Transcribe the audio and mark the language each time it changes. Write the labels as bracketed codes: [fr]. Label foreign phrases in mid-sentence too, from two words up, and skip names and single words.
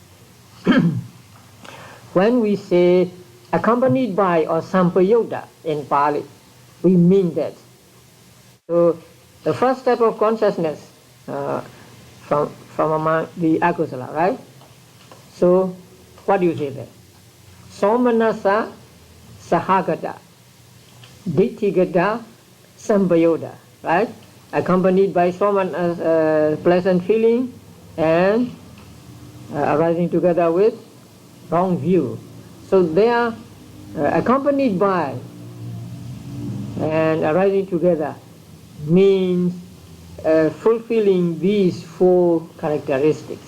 [en] When we say accompanied by or sampayutta in Pali, we mean that. So the first type of consciousness from among the akusala, right? So what do you say there? [pi] Somanasa sahagata, ditthigata sampayutta, [en] right? Accompanied by pleasant feeling and arising together with wrong view. So they are accompanied by and arising together means fulfilling these four characteristics.